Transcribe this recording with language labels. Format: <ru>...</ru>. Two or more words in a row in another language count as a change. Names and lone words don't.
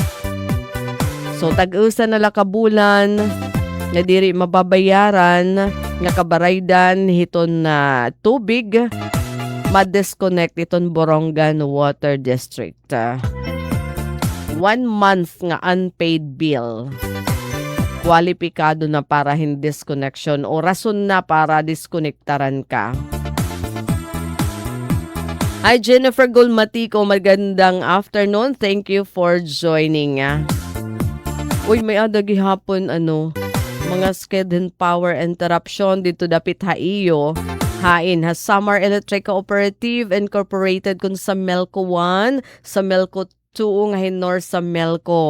<war>So tag-usa na kabulan nga diri mababayaran nga kabaraydan hiton na tubig ma-disconnect iton Borongan Water District.</war> <en>1 month nga unpaid bill.</en> <war>Kwalipikado na para hindi disconnection o rason na para disconnectaran ka.</war> <tl>Hi Jennifer Gulmatico, magandang afternoon.</tl> <en>Thank you for joining.</en> <war>Uy, may ada gihapon mga</war> <en>scheduled power interruption</en> <war>dito dapit haiyo. Hain ha Samar Electric Cooperative Incorporated kun sa Melco 1, sa Melco 2 nga hinor sa Melco.</war>